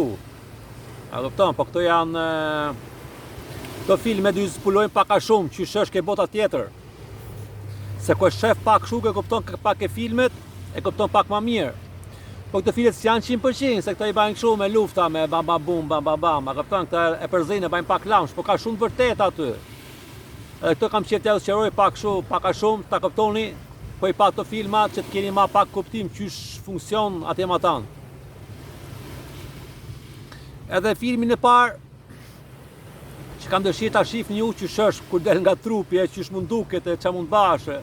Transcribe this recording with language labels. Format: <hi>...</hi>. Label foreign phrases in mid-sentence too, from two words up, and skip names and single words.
<sq>A kupton, po këto janë këto filme do ju zbulojnë pak a shumë ç'është ke bota tjetër. Se kur shef pak kështu e kupton pak e filmet, e kupton pak më mirë. Po këto filmet janë 100%, se këto i bajnë kështu me lufta, me bam bam bum, bam bam bam. A kupton, këta e përzinë e bajnë pak lamsh, po ka shumë të vërtet aty. Edhe këto kam qenë t'ju sqaroj pak kështu, pak a shumë, ta kuptoni, po i pa këto filma që të keni më pak kuptim ç'është funksion atje më tan. Edhe filmin e parë që kam dëshirë ta shihni ju ç'është kur del nga trupi, ç'është mund duket e ç'a mund bashë.</sq>